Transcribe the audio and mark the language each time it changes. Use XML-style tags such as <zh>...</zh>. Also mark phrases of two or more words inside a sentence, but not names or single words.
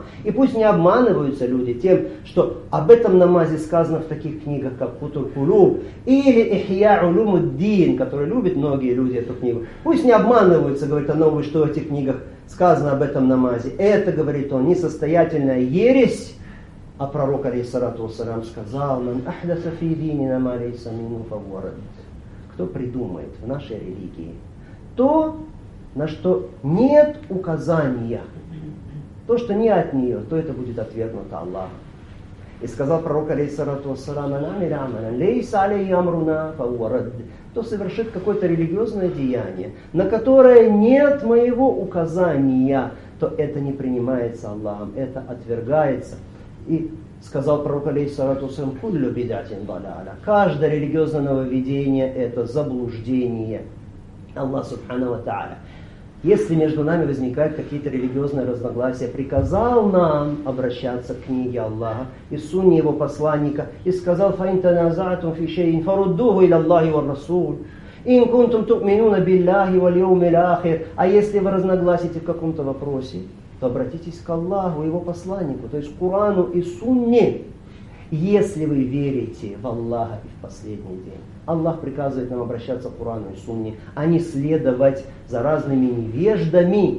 <ru>И пусть не обманываются люди тем, что об этом намазе сказано в таких книгах, как Футур Кулуб или Ихья Улумуддин, которые любят многие люди эту книгу. Пусть не обманываются, говорит он, что в этих книгах сказано об этом намазе. Это, говорит он, несостоятельная ересь. А пророк,</ru> <ar>عليه الصلاة والسلام,</ar> <ru>сказал:</ru> <ar>«من أحدث في ديننا ما ليس منه فهو رد».</ar> <ru>Кто придумает в нашей религии то, на что нет указания, то, что не от нее, то это будет отвергнуто Аллахом. И сказал пророк,</ru> <ar>عليه الصلاة والسلام ليس عليه أمرنا فهو رد.</ar> <ru>Кто совершит какое-то религиозное деяние, на которое нет моего указания, то это не принимается Аллахом, это отвергается. И сказал пророк,</ru> <ar>عليه الصلاة والسلام كل بدعة ضلالة.</ar> <ru>Каждое религиозное нововведение — это заблуждение.</ru> <ar>الله سبحانه وتعالى,</ar> <ru>если между нами возникают какие-то религиозные разногласия, приказал нам обращаться к книге Аллаха и сунне его посланника, и сказал:</ru> <ar>فإن تنازعتم في شيء فردوه إلى الله والرسول. إن كنتم تؤمنون بالله واليوم الآخر.</ar> <ru>А если вы разногласите в каком-то вопросе, то обратитесь к Аллаху и его посланнику, то есть к Корану и Сунне. если вы верите в Аллаха и в последний день. Аллах приказывает нам обращаться к Корану и Сунне, а не следовать за разными невеждами.</ru>